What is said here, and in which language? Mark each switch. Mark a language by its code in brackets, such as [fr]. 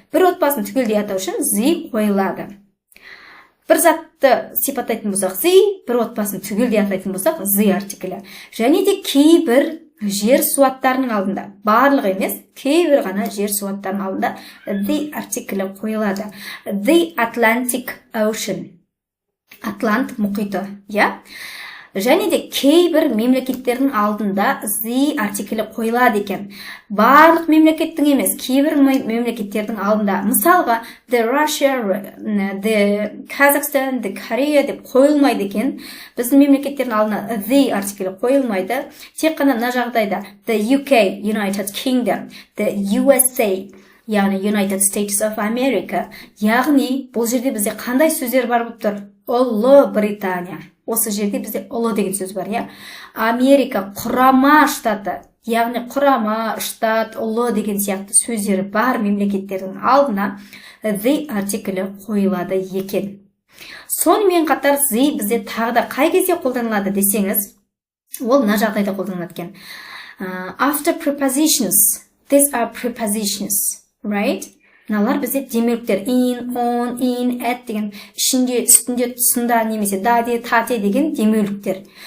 [kk] Бір отбасын түгелдей атау үшін the қойылады. Бір затты сипаттайтын болсақ the, бір отбасын түгелдей атайтын болсақ the артиклі. Және де кейбір жер суаттарының алдында, барлық емес, кейбір ғана жер суаттарының алдында the артиклі қойылады. [en] The Atlantic Ocean. [kk] Атлант мұхиты, Және де кейбір мемлекеттердің алдында the артиклі қойылады екен. Барлық мемлекеттің емес, кейбір мемлекеттердің алдында. Мысалға, the Russia, the Kazakhstan, the Korea деп қойылмайды екен. Біздің мемлекеттердің алдына the артиклі қойылмайды. Тек қана мына жағдайда the UK, United Kingdom, the USA, яғни United States of America. Яғни, бұл жерде бізде қандай сөздер бар болып тұр? Ұлыбритания. Осы жерде бізде ұлы деген сөз бар, иә. Америка құрама штаты, яғни құрама штат, ұлы деген сияқты сөздері бар мемлекеттердің алдына the артиклі қойылады екен. Сонымен қатар the бізде тағы да қай кезде қолданылады десеңіз, ол мына жағдайда қолданылады екен. [en] After prepositions, these are prepositions, right? [kk] Мыналар бізде демеуліктер in, on, in, at деген ішінде, үстінде, тұсында немесе даде, тате деген демеуліктер.